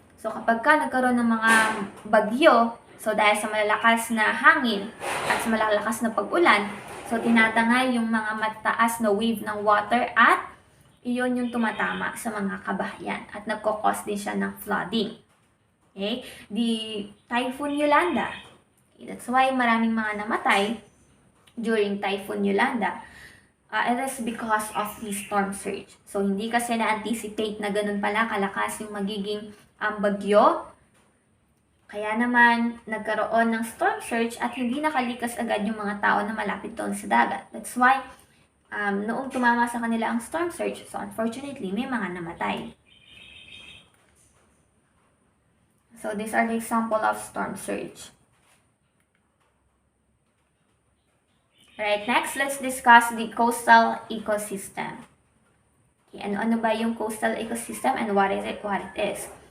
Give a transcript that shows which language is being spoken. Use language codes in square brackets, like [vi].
[tl] So kapag ka nagkaroon ng mga bagyo, so dahil sa malalakas na hangin at sa malalakas na pag-ulan, so tinatangay yung mga mataas na wave ng water, at iyon yung tumatama sa mga kabahayan at nagkakos din siya ng flooding. [en] Okay? The Typhoon Yolanda. Okay, that's why [tl] maraming mga namatay [en] during Typhoon Yolanda. It is because of the storm surge. [tl] So hindi kasi na-anticipate na ganun pala kalakas yung magiging bagyo. Kaya naman, nagkaroon ng storm surge at hindi nakalikas agad yung mga tao na malapit doon sa dagat. That's why, noong tumama sa kanila ang storm surge, [en] so unfortunately, [tl] may mga namatay. [en] So these are the example of storm surge. Alright, next, let's discuss the coastal ecosystem. Okay, [tl] ano ba yung [en] coastal ecosystem and what it is?